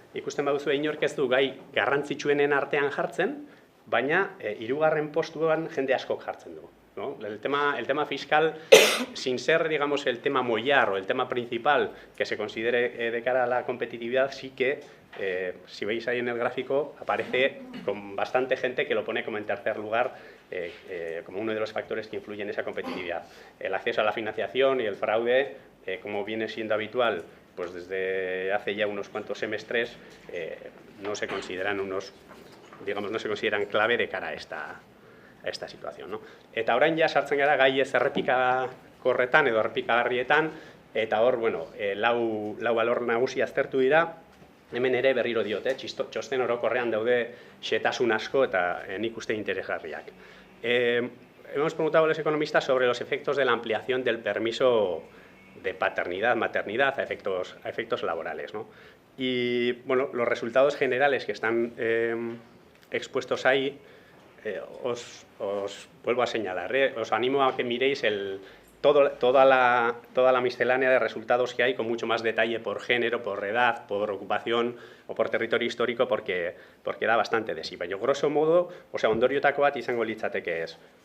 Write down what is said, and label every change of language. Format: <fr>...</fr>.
<eu>Ikusten baduzu inork ez du gai garrantzitsuenen artean jartzen, baina hirugarren postuan jende askok jartzen du, ¿no?</eu> <es>El tema fiscal, sin ser, digamos, el tema mollar o el tema principal que se considere de cara a la competitividad, sí que, si veis ahí en el gráfico, aparece con bastante gente que lo pone como en tercer lugar, como uno de los factores que influyen en esa competitividad. El acceso a la financiación y el fraude, como viene siendo habitual, pues desde hace ya unos cuantos semestres, no se consideran no se consideran clave de cara a esta situación, ¿no?</es> <eu>Eta orain ja sartzen gara gai ez errepikakorretan edo errepikagarrietan, eta hor, bueno, lau alor nagusi aztertu dira. Hemen ere berriro diot, txosten orokorrean daude xehetasun asko eta nik uste interesgarriak.</eu> <es>Hemos preguntado a los economistas sobre los efectos de la ampliación del permiso de paternidad, maternidad a efectos laborales, ¿no? Y, bueno, los resultados generales que están expuestos ahí, os vuelvo a señalar, os animo a que miréis toda la miscelánea de resultados que hay con mucho más detalle por género, por edad, por ocupación o por territorio histórico, porque da bastante de sí.</es> <eu>Baina, grosso modo, ondorioetako bat izango litzateke ez.</eu>